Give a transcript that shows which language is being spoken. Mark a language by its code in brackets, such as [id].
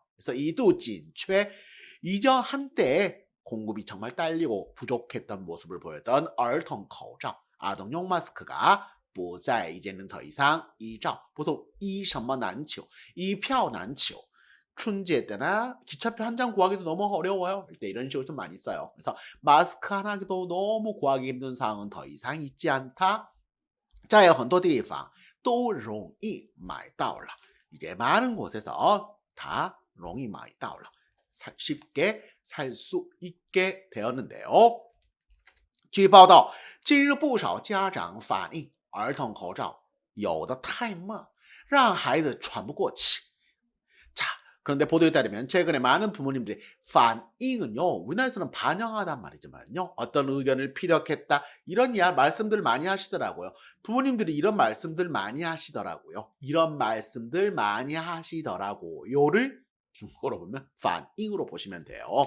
[ko] 그래서 [zh] 2度紧缺 [ko] 이전 한때 공급이 정말 딸리고 부족했던 모습을 보였던 [zh] 儿童口罩 [ko] 아동용 마스크가 [zh] 不再 [ko] 이제는 더 이상 [zh] 一罩 [ko] 보통 [zh] 一什么难求 一票难求 [ko] 춘제 때나 기차표 한 장 구하기도 너무 어려워요. 일단 이런 식으로 좀 많이 써요. 그래서 마스크 하나도 너무 구하기 힘든 상황은 더 이상 있지 않다. [zh] 在很多地方都容易买到了. [ko] 이제 많은 곳에서 다 [zh] 容易买到了. [ko] 쉽게 살 수 있게 되었는데요. [zh] 据报道，近日不少家长反映，儿童口罩有的太闷，让孩子喘不过气。 [ko] 자, 그런데 보도에 따르면 최근에 많은 부모님들이 반응은요, 우리나라에서는 반영하단 말이지만요, 어떤 의견을 피력했다 이런 말씀들 많이 하시더라고요. 부모님들이 이런 말씀들 많이 하시더라고요. 이런 말씀들 많이 하시더라고요를 중국어로 보면 반응으로 보시면 돼요.